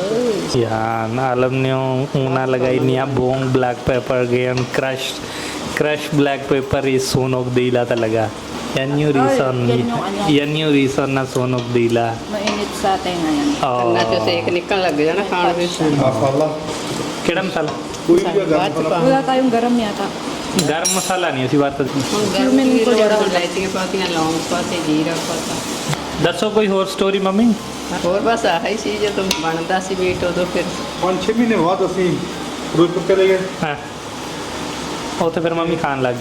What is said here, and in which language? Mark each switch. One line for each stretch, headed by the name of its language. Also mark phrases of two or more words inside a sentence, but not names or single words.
Filipino: yan alam niyo una lagay niya buong
English: black pepper
Filipino: ganyan
English: crushed black pepper
Filipino: is sunog dila talaga yan yung reason yan yung ano. yan yung reason na sunog dila Mainit sa atin ngayon.
Punjabi: ਕੰਨਾਂ ਚੋਂ oh ਸੇਕ ਨਿਕਲਣ ਲੱਗ ਜਾਣਾ ਖਾਣ ਵਿੱਚ ਮਸਾਲਾ ਕਿਹੜਾ ਮਸਾਲਾ ਕੋਈ ਵੀ ਬਾਅਦ ਗਰਮ ਚ ਮਸਾਲਾ
Filipino: Wala tayong garam yata.
Punjabi: ਗਰਮ ਮਸਾਲਾ ਨਹੀਂ ਅਸੀਂ ਵਰਤਦੇ ਹੁਣ ਗਰਮੀ ਦੀ ਲੋੜ ਹੁਣ ਲੈਚੀਆਂ ਪਾਤੀਆਂ ਲੌਂਗ ਪਾਤੇ ਜੀਰਾ ਪਾਤਾ ਦੱਸੋ ਕੋਈ ਹੋਰ ਸਟੋਰੀ ਮੰਮੀ ਹੋਰ ਬਸ ਆਹੀ ਸੀ ਜਦੋਂ ਬਣਦਾ ਸੀ ਮੀਟ ਉਦੋਂ ਫਿਰ 5-6 ਮਹੀਨੇ ਬਾਅਦ ਅਸੀਂ ਫਿਰੋਜ਼ਪੁਰ ਚਲੇ ਗਏ ਹਾਂ ਉੱਥੇ ਫਿਰ ਮੰਮੀ ਖਾਣ ਲੱਗ ਗਈ